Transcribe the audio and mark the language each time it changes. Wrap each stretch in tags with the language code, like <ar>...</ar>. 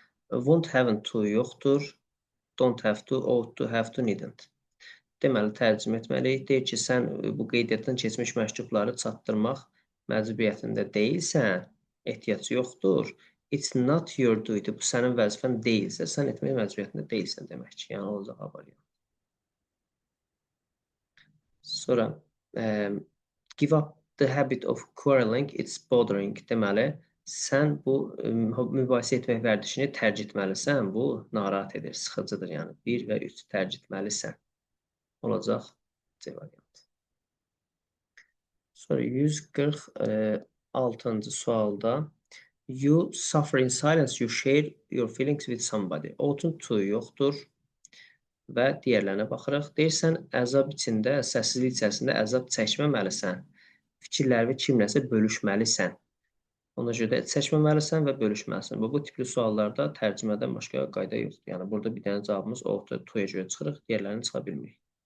<en>Won't, haven't to</en> <az>yoxdur,</az> <en>don't have to, ought to, have to, needn't.</en> <az>Deməli, tərcümə etməliyik. Deyir ki, sən bu qeydiyyatdan keçmiş məktubları çatdırmaq məcburiyyətində deyilsən, ehtiyac yoxdur.</az> <en>It's not your duty.</en> <az>Bu sənin vəzifən deyilsə, sən etmək məcburiyyətində deyilsən demək ki, yəni olacaq variant. Sonra,</az> <en>give up the habit of quarreling, it's bothering.</en> <az>Deməli, sən bu mübahisə etmək vərdişini tərcih etməlisən. Bu, narahat edir, sıxıcıdır. Yəni, 1 və 3 tərcih etməlisən. Olacaq C variantı. Sonra 146-cı sualda</az> <en>You suffer in silence. You share your feelings with somebody.</en> <az>Ought to yoxdur və digərlərinə baxırıq. Deyirsən, əzab içində, səssizlik içərisində əzab çəkməməlisən. Fikirlərini kimləsə bölüşməlisən. Ona görə də çəkməməlisən və bölüşməlisən. Bu tipli suallarda tərcümədən başqa qayda yoxdur. Yəni, burada bir dənə cavabımız ought to-ya görə çıxırıq, digərlərini çıxa bilmirik.</az>